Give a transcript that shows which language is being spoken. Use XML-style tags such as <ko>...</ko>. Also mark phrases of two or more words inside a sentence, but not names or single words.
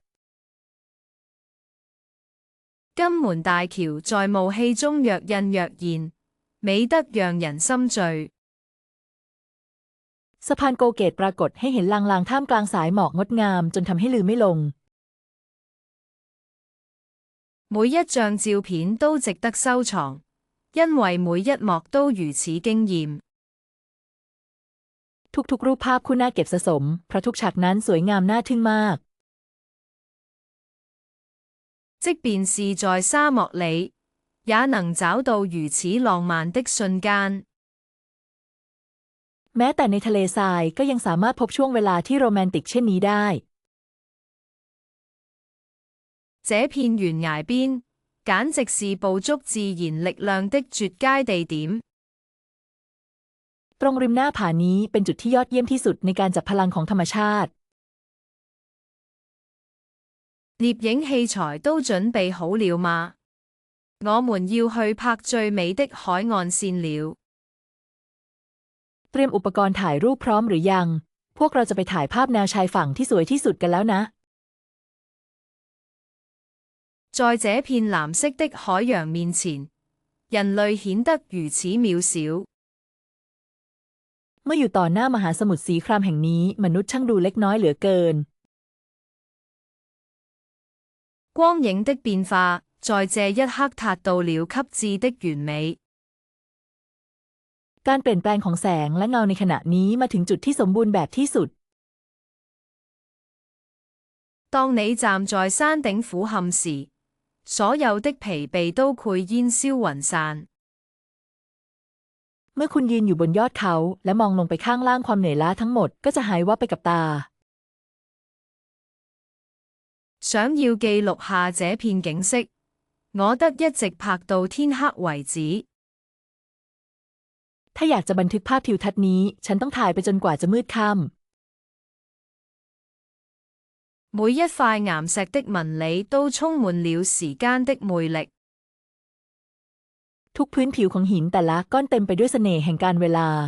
<zh>金門大橋在霧氣中若隱若現，美得讓人心醉。</zh> <th>สะพานโกเกตปรากฏให้เห็นลางๆท่ามกลางสายหมอกงดงามจนทำให้ลืมไม่ลง</th> <zh>每一張照片都值得收藏，因為每一幕都如此驚豔。</zh> <th>ทุกๆรูปภาพคู่น่าเก็บสะสมเพราะทุกฉากนั้นสวยงามน่าทึ่งมาก</th> <zh>即便是在沙漠裡，也能找到如此浪漫的瞬間。</zh> <th>แม้แต่ในทะเลทรายก็ยังสามารถพบช่วงเวลาที่โรแมนติกเช่นนี้ได้</th> <zh>這片懸崖邊，簡直是捕捉自然力量的絕佳地點。</zh> <th>ตรงริมหน้าผานี้เป็นจุดที่ยอดเยี่ยมที่สุดในการจับพลังของธรรมชาติ</th> <zh>獵影器材都準備好了嗎？我們要去拍最美的海岸線了。</zh> <th>เตรียมอุปกรณ์ถ่ายรูปพร้อมหรือยังพวกเราจะไปถ่ายภาพแนวชายฝั่งที่สวยที่สุดกันแล้วนะ</th> <zh>在這片藍色的海洋面前，人類顯得如此渺小。</zh> <th>เมื่ออยู่ต่อหน้ามหาสมุทรสีครามแห่งนี้มนุษย์ช่างดูเล็กน้อยเหลือเกิน</th> <zh>光影的變化在這一刻達到了極致的完美。</zh> <th>การเปลี่ยนแปลงของแสงและเงาในขณะนี้มาถึงจุดที่สมบูรณ์แบบที่สุด</th> <zh>當你站在山頂俯瞰時，所有的疲憊都會煙消雲散。</zh> <th>เมื่อคุณยืนอยู่บนยอดเขาและมองลงไปข้างล่างความเหนื่อยล้าทั้งหมดก็จะหายวับไปกับตา</th> <zh>想要記錄下這片景色，我得一直拍到天黑為止。</zh> <th>ถ้าอยากจะบันทึกภาพทิวทัศน์นี้ฉันต้องถ่ายไปจนกว่าจะมืดค่</th> <zh>每一塊岩石的紋理都充滿了時間的魅力。</zh> <th>ทุกพื้นผิวของหินแต่ละก้อนเต็มไปด้วยเสน่ห์แห่งการเวลา</th>